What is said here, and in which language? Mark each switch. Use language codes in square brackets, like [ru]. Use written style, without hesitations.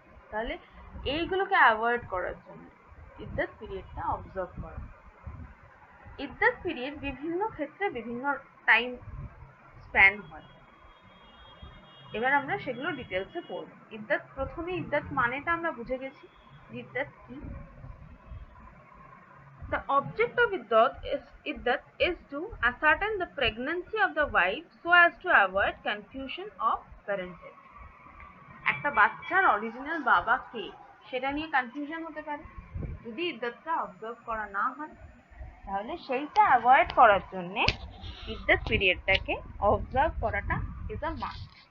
[bn] তাহলে এইগুলোকে অ্যাভয়েড করার জন্য ইদ্দাত পিরিয়ডটা অবজার্ভ করা। ইদ্দাত পিরিয়ড বিভিন্ন ক্ষেত্রে বিভিন্ন টাইম স্প্যান হয়। এবার আমরা সেগুলো ডিটেলসে পড়ব। ইদ্দাত, প্রথমে ইদ্দাত মানেটা আমরা বুঝে গেছি, ইদ্দাত কি। [en] The object of iddat is to ascertain the pregnancy of the wife so as to avoid confusion of parentage. [bn] একটা বাচ্চার অরিজিনাল বাবা কে সেটা নিয়ে কনফিউশন হতে পারে যদি ইদ্দাতটা অবজার্ভ করা না হয়। তাহলে সেইটা অ্যাভয়েড করার জন্যে ইদ্দাত পিরিয়ডটাকে অবজার্ভ করাটা ইজ আ মাস্ট।